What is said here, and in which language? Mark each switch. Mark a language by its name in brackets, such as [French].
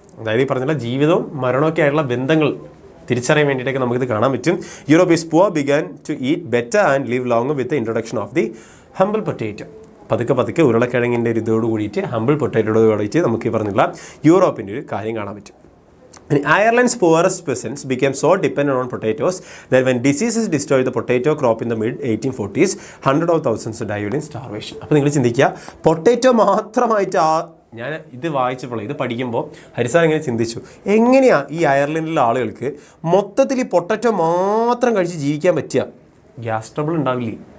[Malayalam] അതായത് ഈ പറഞ്ഞിട്ടുള്ള ജീവിതവും മരണമൊക്കെ ആയിട്ടുള്ള ബന്ധങ്ങൾ തിരിച്ചറിയാൻ വേണ്ടിയിട്ടൊക്കെ നമുക്കിത് കാണാൻ പറ്റും. [English] Europe's poor began to eat better and live longer with the introduction of the humble potato. [Malayalam] പതുക്കെ ഉരുളക്കിഴങ്ങിൻ്റെ ഒരു ഇതോട് കൂടിയിട്ട് ഹംബിൾ പൊറ്റേറ്റോട് കൂടിയിട്ട് നമുക്ക് ഈ പറഞ്ഞിട്ടുള്ള യൂറോപ്പിൻ്റെ ഒരു കാര്യം കാണാൻ പറ്റും. [English] Ireland's poorest peasants became so dependent on potatoes that when diseases destroyed the potato crop in the mid-1840s, hundreds of thousands died in starvation. [Malayalam] അപ്പോൾ നിങ്ങൾ ചിന്തിക്കുക, പൊട്ടേറ്റോ മാത്രമായിട്ട് ഞാൻ ഇത് വായിച്ചപ്പോൾ ഇത് പഠിക്കുമ്പോൾ ഹരിസാർ ഇങ്ങനെ ചിന്തിച്ചു, എങ്ങനെയാണ് ഈ അയർലൻഡിലെ ആളുകൾക്ക് മൊത്തത്തിൽ ഈ പൊട്ടറ്റോ മാത്രം കഴിച്ച് ജീവിക്കാൻ പറ്റുക? ഗ്യാസ് ട്രബിൾ ഉണ്ടാവില്ലേ?